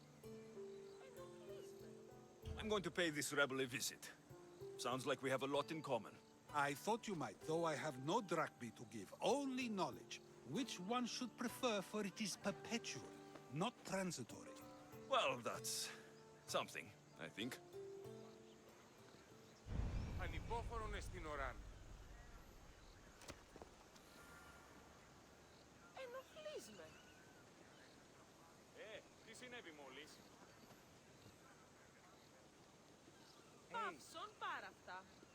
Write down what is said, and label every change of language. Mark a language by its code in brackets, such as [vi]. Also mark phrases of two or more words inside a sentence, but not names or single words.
[en] I'm going to pay this rebel a visit. Sounds like we have a lot in common. I thought you might, though I have no drachmae to give, only knowledge. Which one should prefer, for it is perpetual, not transitory. Well, that's something, I think. [el] Ανυπόφορον εστιν οράν. Ενοχλείς με. Τι συνέβη μόλις? Παύσον πάρα αυτά.